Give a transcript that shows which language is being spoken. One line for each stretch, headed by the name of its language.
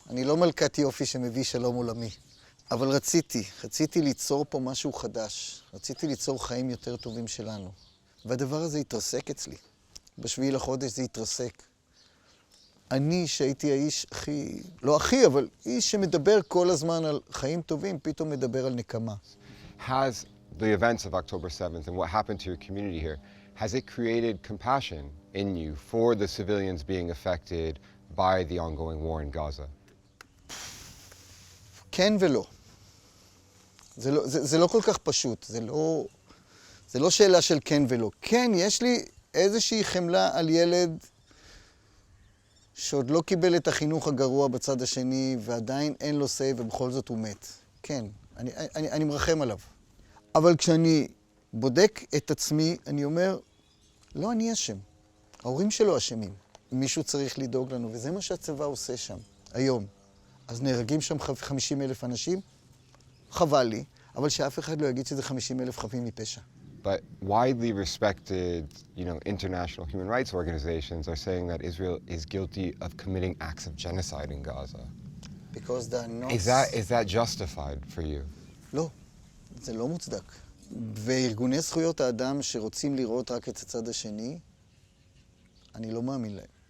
Hebrew: אני לא מלכת יופי שמביא שלום עולמי. אבל רציתי ליצור פה משהו חדש. רציתי ליצור חיים יותר טובים שלנו. והדבר הזה התרסק אצלי. בשביעי לחודש זה התרסק. אני, שהייתי האיש הכי, לא הכי, אבל איש שמדבר כל הזמן על חיים טובים, פתאום מדבר על נקמה.
English: Has the events of October 7th and what happened to your community here, has it created compassion in you for the civilians being affected by the ongoing war in Gaza?
Hebrew: כן ולא. זה לא כל כך פשוט, זה לא שאלה של כן ולא. כן, יש לי איזושהי חמלה על ילד שעוד לא קיבל את החינוך הגרוע בצד השני, ועדיין אין לו סי ובכל זאת הוא מת. כן, אני מרחם עליו. אבל כשאני בודק את עצמי, אני אומר, לא אני אשם. ההורים שלו אשמים. מישהו צריך לדאוג לנו, וזה מה שהצבא עושה שם, היום. אז נהרגים שם 50,000 אנשים, חבל לי, אבל שאף אחד לא יגיד שזה 50,000 חפים מפשע.
English: But widely respected, international human rights organizations are saying that Israel is guilty of committing acts of genocide in Gaza. Because they're not... Is that justified for you?
Hebrew: לא, זה לא מוצדק. וארגוני זכויות האדם שרוצים לראות רק את הצד השני, אני לא מאמין להם.